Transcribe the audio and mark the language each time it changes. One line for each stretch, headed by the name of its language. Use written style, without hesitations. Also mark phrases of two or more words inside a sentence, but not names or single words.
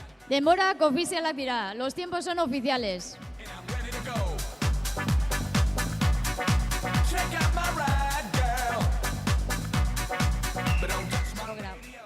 Basque: Denborak ofizialak dira.
Spanish: Los tiempos son oficiales.
English: and I'm ready to go. Check out my ride, girl. But don't touch my radio.